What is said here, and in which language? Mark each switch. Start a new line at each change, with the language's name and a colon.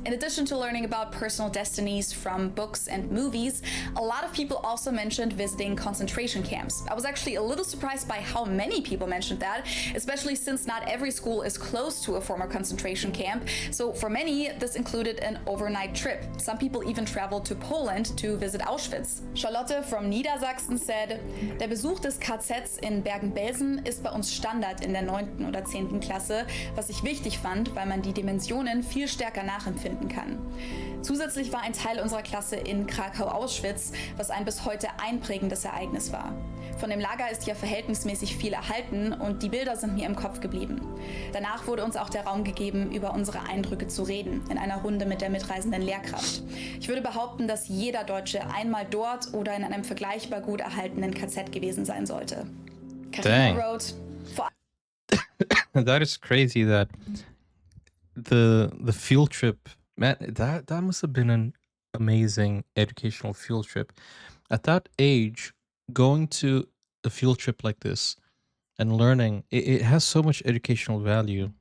English: In addition to learning about personal destinies from books and movies, a lot of people also mentioned visiting concentration camps. I was actually a little surprised by how many people mentioned that, especially since not every school is close to a former concentration camp. So for many, this included an overnight trip. Some people even traveled to Poland to visit Auschwitz. Charlotte from Niedersachsen said,
German: der Besuch des KZs in Bergen-Belsen ist bei uns Standard in der 9. oder 10. Klasse, was ich wichtig fand, weil man die Dimensionen viel stärker nachempfinden kann. Zusätzlich war ein Teil unserer Klasse in Krakau-Auschwitz, was ein bis heute einprägendes Ereignis war. Von dem Lager ist ja verhältnismäßig viel erhalten und die Bilder sind mir im Kopf geblieben. Danach wurde uns auch der Raum gegeben, über unsere Eindrücke zu reden, in einer Runde mit der mitreisenden Lehrkraft. Ich würde behaupten, dass jeder Deutsche einmal dort oder in einem vergleichbar gut erhaltenen KZ gewesen sein sollte.
English: Karina wrote, That is crazy that the field trip, man, that must have been an amazing educational field trip. At that age, going to a field trip like this and learning, it has so much educational value.